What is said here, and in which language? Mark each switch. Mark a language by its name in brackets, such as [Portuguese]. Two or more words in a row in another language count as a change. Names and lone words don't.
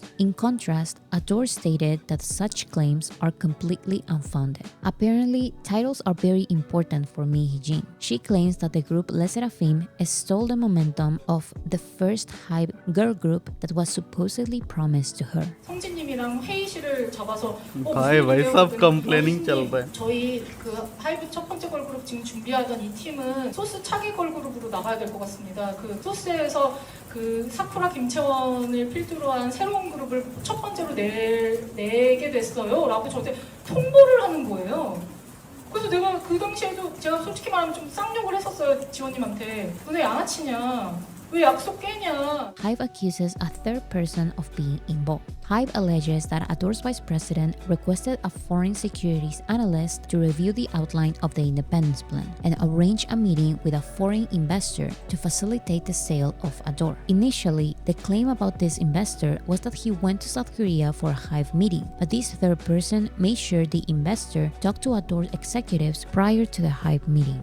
[English] In contrast, Adore stated that such claims are completely unfounded. Apparently, titles are very important for Mihijin. She claims that the group Les Seraphim stole the momentum of the first HYBE girl group that was supposedly promised to her. [Korean] 성진님이랑 회의실을 잡아서 [Hindi] भाई भाई सब complaining चल रहा है. [Korean] 저희 그 하이브 첫 번째 걸그룹 지금 준비하던 이 팀은 소스 차기 걸그룹으로 나가야 될 것 같습니다. 그 소스에서 그 사쿠라 김채원을 필두로 한 새로운 그룹을 첫 번째로 내게 됐어요라고 저한테 통보를 하는 거예요. 그래서 내가 그 당시에도 제가 솔직히 말하면 좀 쌍욕을 했었어요, 지원님한테. 너네 양아치냐? 왜 약속 깨냐? [English] HYBE accuses a third person of being involved. HYBE alleges that Adore's vice president requested a foreign securities analyst to review the outline of the independence plan and arrange a meeting with a foreign investor to facilitate the sale of Adore. Initially, the claim about this investor was that he went to South Korea for a HYBE meeting, but this third person made sure the investor talked to Adore's executives prior to the HYBE meeting.